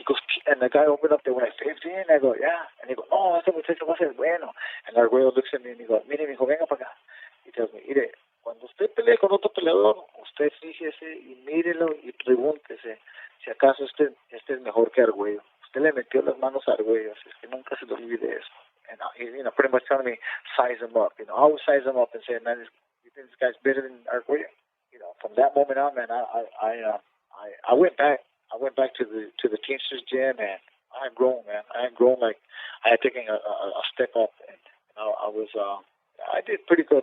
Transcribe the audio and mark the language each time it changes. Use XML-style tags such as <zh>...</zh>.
<en>He goes, and the guy opened up there when I 15. I go, yeah. And he goes,</en> <es>no, ese muchacho va a ser bueno.</es> <en>And our güey looks at me and he goes,</en> <es>mire, mijo, venga para acá.</es> <en>He tells me,</en> <es>mire, cuando usted pelee con otro peleador, usted fíjese y mírelo y pregúntese si acaso este es mejor que Argüello. Usted le metió las manos a Argüello, es que nunca se le olvide eso.</es> <en>And he, pretty much telling me, size him up. I always size him up and say, man, you think this guy's better than Argüello? From that moment on, man, I went back. I went back to the Teamsters gym, and I had grown, man. I had grown like I had taken a step up, and I did pretty good.</en>